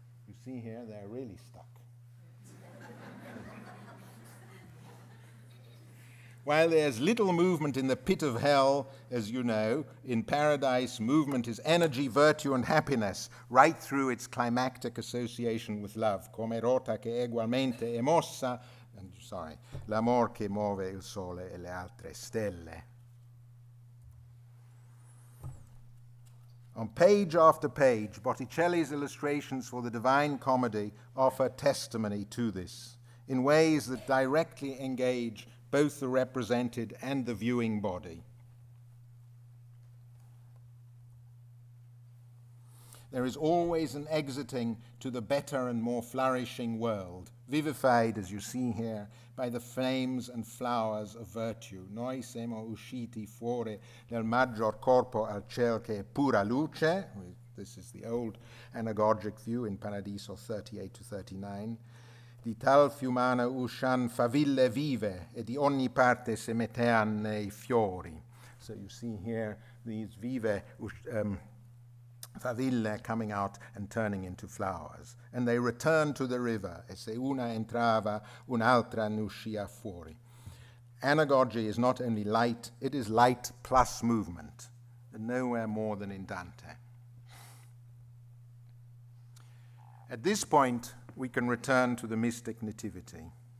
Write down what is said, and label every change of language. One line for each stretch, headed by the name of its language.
English: You see here, they're really stuck. While there's little movement in the pit of hell, as you know, in paradise, movement is energy, virtue, and happiness, right through its climactic association with love.
Italian: Come rota che egualmente è mossa, l'amor che muove il sole e le altre stelle.
English: On page after page, Botticelli's illustrations for the Divine Comedy offer testimony to this, in ways that directly engage both the represented and the viewing body. There is always an exiting to the better and more flourishing world, vivified, as you see here, by the flames and flowers of virtue.
Italian: Noi siamo usciti fuori del maggior corpo al ciel che è pura luce.
English: This is the old anagogic view in Paradiso 38 to 39.
Italian: Di tal fiumana uscian faville vive, e di ogni parte se mettean nei fiori.
English: So you see here these vive faville coming out and turning into flowers. And they return to the river,
Italian: e se una entrava, un'altra ne uscia fuori.
English: Anagogy is not only light, it is light plus movement, and nowhere more than in Dante. At this point, we can return to the mystic nativity.